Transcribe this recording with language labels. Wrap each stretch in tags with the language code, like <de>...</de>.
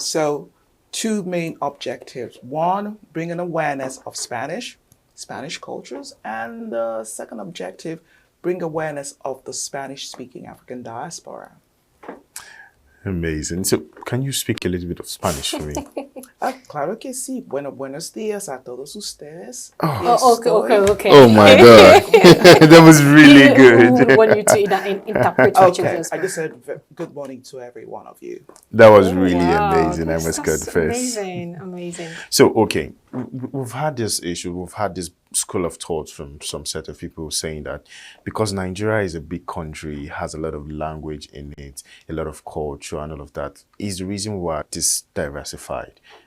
<en>So two main objectives. One, bring an awareness of Spanish cultures. And the second objective, bring awareness of the Spanish-speaking African diaspora. Amazing. So can you speak a little bit of Spanish for me?</en> <es>Claro que sí. Buenos días a todos ustedes.</es> <en>Okay. Oh my God. That was really good. We want you to interpret what you Okay, just I just said good morning to every one of you. That was really Wow, amazing, I must that's confess. amazing. So, okay, we've had this issue, we've had this school of thought from some set of people saying that because Nigeria is a big country, has a lot of language in it, a lot of culture and all of that, is the reason why this diversified.</en>